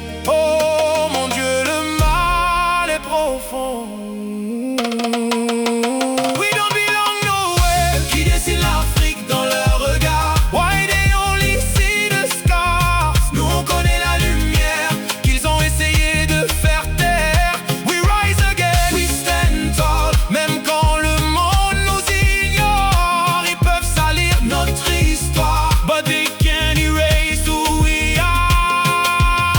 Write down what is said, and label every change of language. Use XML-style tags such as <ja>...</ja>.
<fr>Oh mon Dieu, le mal est profond.</fr> <en>We don't belong nowhere.</en> <fr>Qui dessine l'Afrique dans leur regard.</fr> <en>Why they only see the scars?</en> <fr>Nous on connaît la lumière Qu'ils ont essayé de faire taire.</fr> <en>We rise again, We stand tall.</en> <fr>même quand le monde nous ignore. Ils peuvent salir Notre histoire.</fr> <en>but they can't erase who we are.</en>